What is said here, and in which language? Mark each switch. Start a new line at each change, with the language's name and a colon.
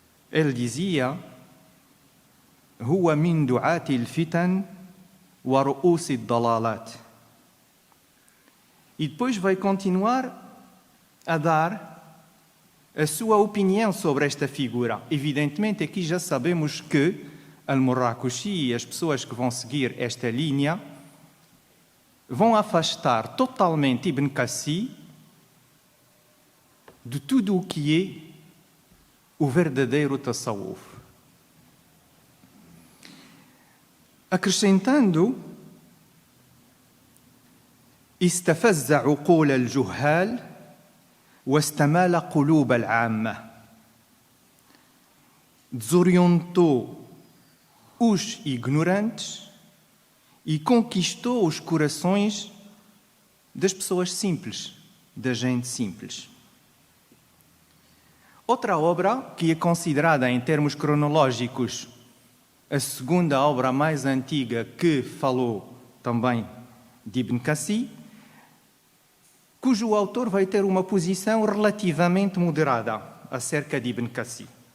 Portuguese: Ele dizia:
Arabic: هو من دعاة الفتن ورؤوس الضلالات.
Portuguese: E depois vai continuar a dar a sua opinião sobre esta figura. Evidentemente, aqui já sabemos que Al-Marrakushi e as pessoas que vão seguir esta linha vão afastar totalmente Ibn Qasi de tudo o que é o verdadeiro Tasawwuf. Acrescentando:
Arabic: استفز عقول الجهال واستمال قلوب العامة.
Portuguese: Desorientou os ignorantes e conquistou os corações das pessoas simples, da gente simples. Outra obra que é considerada em termos cronológicos a segunda obra mais antiga que falou também de Ibn Kassi, cujo autor vai ter uma posição relativamente moderada acerca de Ibn Kassi.